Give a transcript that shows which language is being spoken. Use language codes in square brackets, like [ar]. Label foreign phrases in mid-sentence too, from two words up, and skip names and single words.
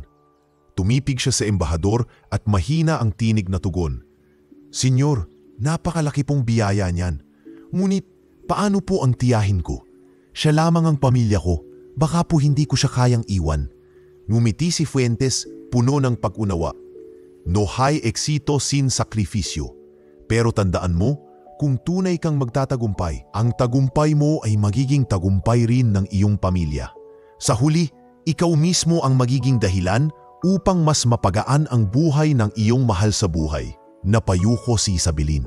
[tl] Tumipig siya sa embahador at mahina ang tinig na tugon. Senyor, napakalaki pong biyaya niyan. Ngunit paano po ang tiyahin ko? Siya lamang ang pamilya ko, baka po hindi ko siya kayang iwan. Ngumiti si Fuentes, puno ng pag-unawa. [es] No hay éxito sin sacrificio. [tl] Pero tandaan mo, kung tunay kang magtatagumpay, ang tagumpay mo ay magiging tagumpay rin ng iyong pamilya. Sa huli, ikaw mismo ang magiging dahilan upang mas mapagaan ang buhay ng iyong mahal sa buhay. Napayuko si Isabelin.